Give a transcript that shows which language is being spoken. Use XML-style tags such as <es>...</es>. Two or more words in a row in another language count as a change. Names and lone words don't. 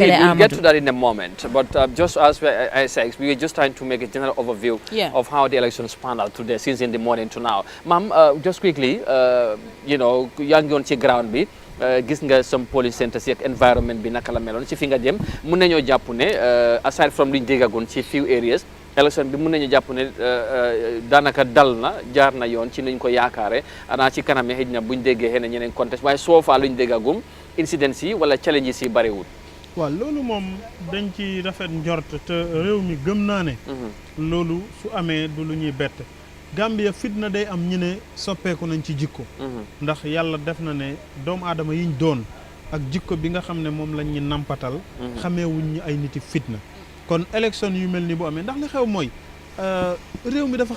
<en>we'll get to that in a moment, but just as I said, we were just trying to make a general overview of how the elections panned out today since in the morning to now. Ma'am, just quickly, you know,</en> <wo>yaa ngi woon ci ground bi gis nga</wo> <en>some polling centers</en> <wo>ak environment bi naka la meloon ci fi nga jëm mun nañoo jàpp ne</wo> <en>aside from</en> <wo>liñ déggagoon ci</wo> <en>few areas</en> <wo>election bi mun nañu jàpp ne daanaka dal na jaar na yoon ci niñ ko yaakaare ana ci kanam xëj na buñ déggee xëy na ñeneen contest waaye soo faa luñ déggagum incidents yi wala challenges yi bariwul. waaw loolu moom dañ ci rafet njort te réew mi gëm naa ne loolu su amee du lu ñuy bett Gambia fitna day am ñu ne soppeeku nañ ci jikko ndax yàlla def na ne doomu aadama yiñ doon ak jikko bi nga xam ne moom lañ ñu nampatal xamee wuñ ñu ay niti fitna kon élection yu mel ni bu amee ndax li xew mooy réew mi dafa</wo>